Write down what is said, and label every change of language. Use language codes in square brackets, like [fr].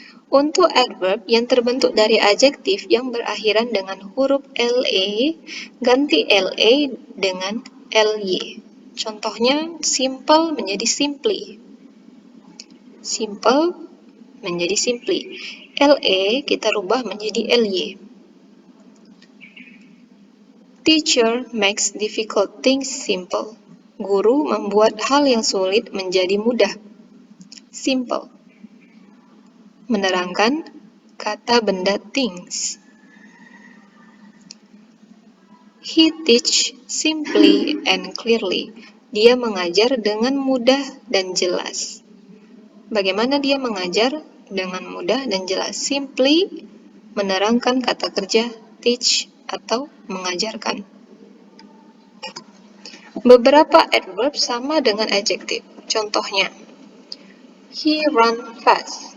[id] Untuk adverb yang terbentuk dari adjektif yang berakhiran dengan huruf LA, ganti LA dengan LY. Contohnya, simple menjadi simply. Simple menjadi simply. LA kita rubah menjadi LY. [en] Teacher makes difficult things simple. [id] Guru membuat hal yang sulit menjadi mudah. Simple. Menerangkan kata benda things. [en] He teach simply and clearly. [id] Dia mengajar dengan mudah dan jelas. Bagaimana dia mengajar? Dengan mudah dan jelas. Simply, menerangkan kata kerja teach atau mengajarkan. Beberapa adverb sama dengan adjective. Contohnya, [en] he run fast.